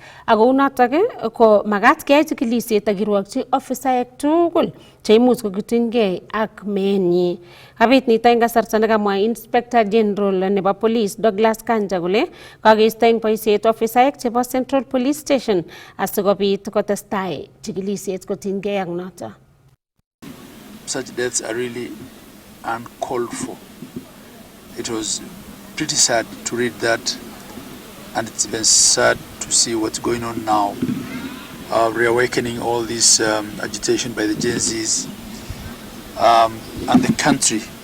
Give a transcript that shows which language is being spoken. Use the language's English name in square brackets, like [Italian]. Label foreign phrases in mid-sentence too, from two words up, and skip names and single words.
[Kalenjin] Ako unotok ko magat keyai chikilisiet ak kirwokyi ofisaek tugul cheimuch kokutunygei ak meenyi. Kabit nito eng kasarta nekamwa Inspector General nebo Police Douglas Kanja kole kakeisto eng boisiet ofisaek chebo Central Police Station asikobit kotestai chikilisiet kotinygei ak noto. [English] Such deaths are really uncalled for. It was pretty sad to read that, and it's been sad to see what's going on now, reawakening all this agitation by the Gen Zs and the country.